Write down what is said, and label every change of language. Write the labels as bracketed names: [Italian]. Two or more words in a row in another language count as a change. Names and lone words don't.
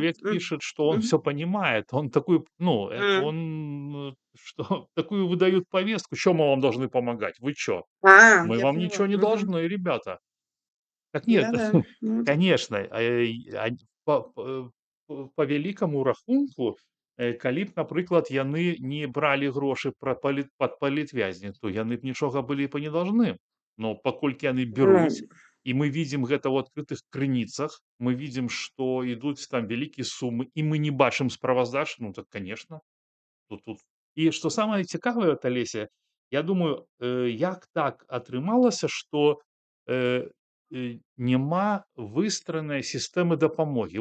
[Russian] человек пишет, что он Мгм. все понимает. Он такую, ну, М. он, что такую выдают повестку. Чё мы вам должны помогать? Вы чё? Мы Я вам ничего поняла. не Мгм. должны, ребята. Так нет, Да-да. Ну, это [Belarusian] конечно, по великаму рахунку, калі б, напрыклад, яны не бралі грошы пад палітвязні, то яны б нічога былі б і [Russian] не должны. [Belarusian] Но паколькі яны ну, бяруць, і мы видим гэта ў адкрытых крыніцах, мы видим, што ідуць там вялікія сумы, і мы не бачым справаздач, ну так, конечно, тут. І што самае цікавае, от, Алеся, я думаю, як так атрымалася, што няма выстраранай сістэмы дапамогі.